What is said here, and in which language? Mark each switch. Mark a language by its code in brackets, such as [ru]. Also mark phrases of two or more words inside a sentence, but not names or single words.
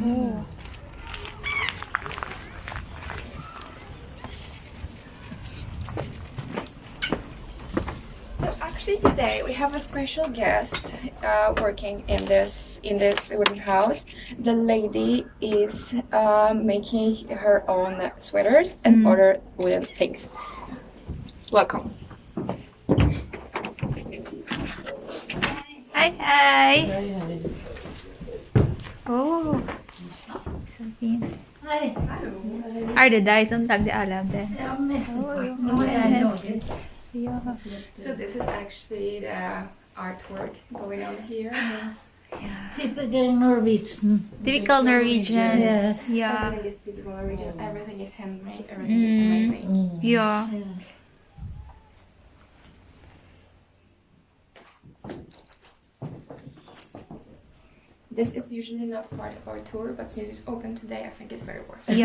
[en] Actually, today we have a special guest working in this wooden house. The lady is making her own sweaters and other wooden things. Welcome. Hi, hi. [no] Oh, så fint. Er det deg som lagde alle av det? Ja. [en] So this is actually the artwork going on here. Typical Norwegian. Typical Norwegian. Yes. Yeah. Everything is typical Norwegian. Everything is handmade. Everything is amazing. Yeah. This is usually not part of our tour, but since it's open today, I think it's very worth it.